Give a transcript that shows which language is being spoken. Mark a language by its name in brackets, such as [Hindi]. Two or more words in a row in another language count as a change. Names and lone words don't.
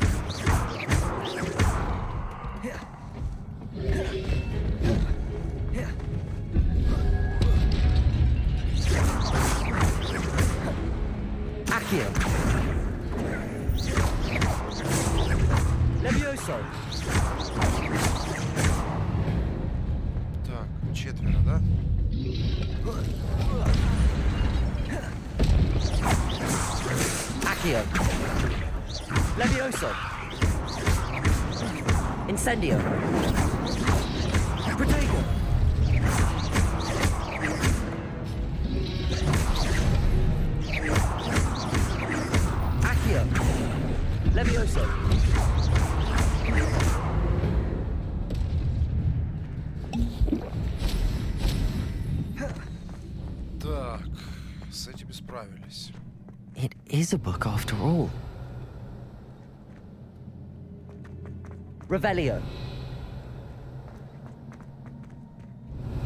[Russian] Accio. Levioso. Так, четверо, да? Accio. Levioso. Incendio. Protego. Accio. Levioso. Так, с этими справились. [English] It is a book after all. [Russian] Revelio.